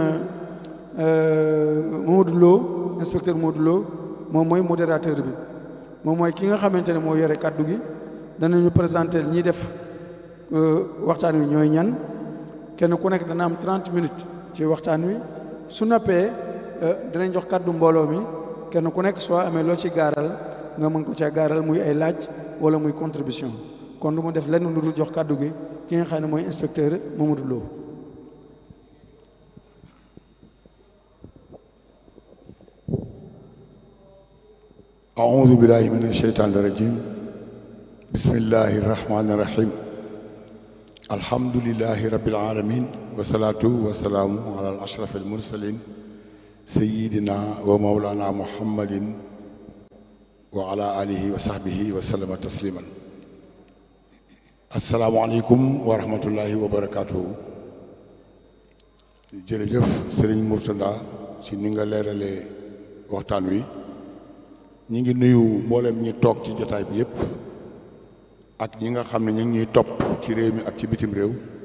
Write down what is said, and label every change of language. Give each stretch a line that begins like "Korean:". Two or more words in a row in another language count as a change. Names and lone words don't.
Wolof: Mamadou Lo inspecteur Mamadou Lo moom mooy modérateur bi moom mooy ki nga xamante ne moo yore kàddu gi danañu présenter ñiy def waxtaan wi ñooy ñan kenn ku nekk dana am 30 minutes ci waxtaan wi su noppee danañ jox kàddu mbooloo mi kenn ku nekk soo amee loo ci gaaral nga mën ko cee gaaral muy ay laaj wala muy contribution kon du ma def lenn lu dul jox kàddu gi ki nga xam ne mooy inspecteur Mamadou Lo.
Arabic: أعوذ بالله من الشيطان الرجيم بسم الله الرحمن الرحيم الحمد لله رب العالمين والصلاة والسلام على الأشرف المرسلين سيدنا ومولانا محمد وعلى آله وصحبه وسلم تسليما. السلام عليكم ورحمة الله وبركاته.
Wolof: jërëjëf Serigne Mourtada ci ni nga leeralee waxtaan wi. ñi ngi nuyu mboolem ñi toog ci jotaay bi yépp ak ñi nga xam ne ñu ngi ñuy topp ci réew mi ak ci bitim réew,